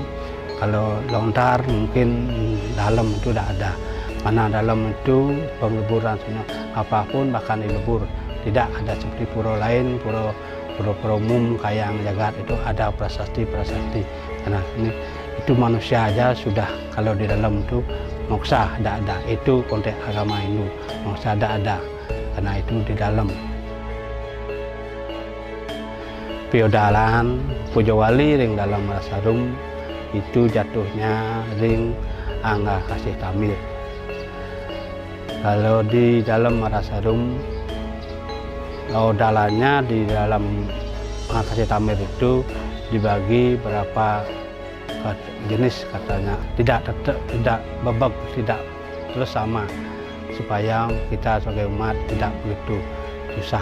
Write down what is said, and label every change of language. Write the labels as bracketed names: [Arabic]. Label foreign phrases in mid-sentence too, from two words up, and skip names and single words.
[Indonesian] Kalau lontar mungkin dalam itu tidak ada, karena dalam itu pengleburan semua apapun bahkan dilebur, tidak ada seperti pura lain, pura umum kayak yang jagat itu ada prasasti. Karena ini itu manusia aja sudah, kalau di dalam itu moksa tidak ada, itu konteks agama Hindu, moksa tidak ada. karena itu di dalam. Piodalan Pujawali ring dalam Marasarum itu jatuhnya ring Angga Kasih Tamir. Kalau di dalam Marasarum, odalannya di dalam Angga Kasih Tamir itu dibagi berapa jenis katanya, tidak babak, tidak terus sama, supaya kita sebagai umat tidak begitu susah.